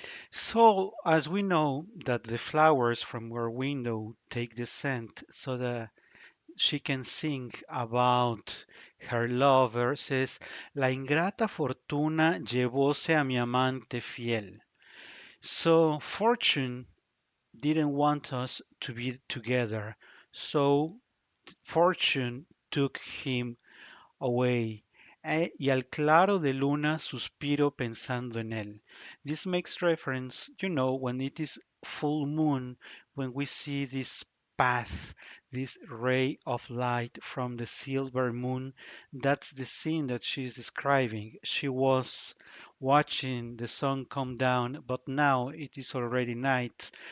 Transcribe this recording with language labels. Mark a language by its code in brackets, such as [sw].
[en] So, as we know that the flowers from her window take the scent so that she can sing about her lover, says, [es] La ingrata fortuna llevóse a mi amante fiel. [en] So, fortune didn't want us to be together. So, fortune took him away. [es] Y al claro de luna suspiro pensando en él. [en] This makes reference, when it is full moon, when we see this path, this ray of light from the silver moon. That's the scene that she's describing. She was watching the sun come down, but now it is already night.